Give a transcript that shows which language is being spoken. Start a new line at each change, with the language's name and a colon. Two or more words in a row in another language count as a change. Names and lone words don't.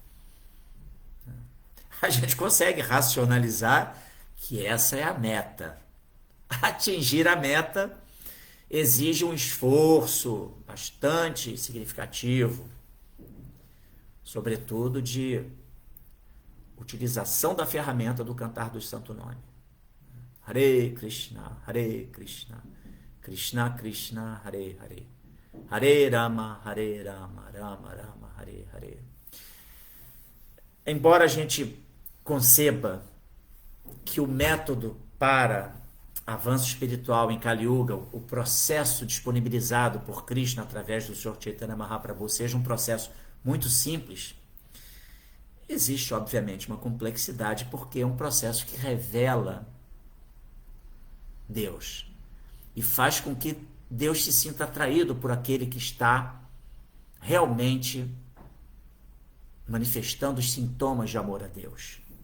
Portuguese: A gente consegue racionalizar que essa é a meta. Atingir a meta exige um esforço bastante significativo, sobretudo de utilização da ferramenta do cantar dos santo nome.
Sanskrit: Hare Krishna, Krishna Krishna, Hare Hare, Hare Rama, Rama Rama, Hare Hare.
Portuguese: Embora a gente conceba que o método para avanço espiritual em Kali Yuga, o processo disponibilizado por Krishna através do Sr. Chaitanya Mahaprabhu seja um processo muito simples, existe obviamente uma complexidade, porque é um processo que revela Deus e faz com que Deus se sinta atraído por aquele que está realmente manifestando os sintomas de amor a Deus.